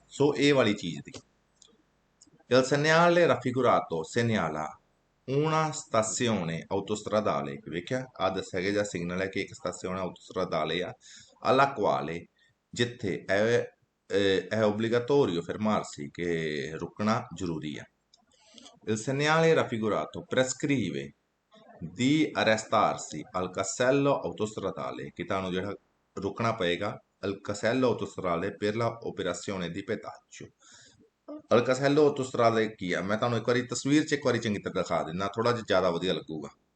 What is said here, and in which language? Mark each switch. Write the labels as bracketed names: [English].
[Punjabi] ਸੋ ਇਹ ਵਾਲੀ ਚੀਜ਼ ਦੀ। [Italian] Il segnale raffigurato segnala una stazione autostradale, [Punjabi] ਵੇਖਿਆ ਆ ਦੱਸਿਆ ਗਿਆ ਜਾਂ ਸਿਗਨਲ ਹੈ ਕਿ ਇੱਕ ਸਟੇਸ਼ਨ autostradale ਆ, [Italian] alla quale, [Punjabi] ਜਿੱਥੇ [Italian] è obbligatorio fermarsi, che [Punjabi] ਰੁਕਣਾ ਜ਼ਰੂਰੀ ਆ। [Italian] Il segnale raffigurato prescrive di arrestarsi al casello autostradale, [Punjabi] ਕਿ ਤੁਹਾਨੂੰ ਜਿਹੜਾ ਰੁਕਣਾ ਪਏਗਾ [Italian] al casello autostradale per la operazione di pedaggio। [Punjabi] ਅਲਕਾਸੈਲੋ ਆਟੋਸਟਰਾਦਾ ਕੀ ਆ, ਮੈਂ ਤੁਹਾਨੂੰ ਇੱਕ ਵਾਰੀ ਤਸਵੀਰ 'ਚ ਇੱਕ ਵਾਰੀ ਚੰਗੀ ਤਰ੍ਹਾਂ ਦਿਖਾ ਦਿੰਦਾ, ਥੋੜਾ ਜਿਹਾ ਜ਼ਿਆਦਾ ਵਧੀਆ ਲੱਗੂਗਾ।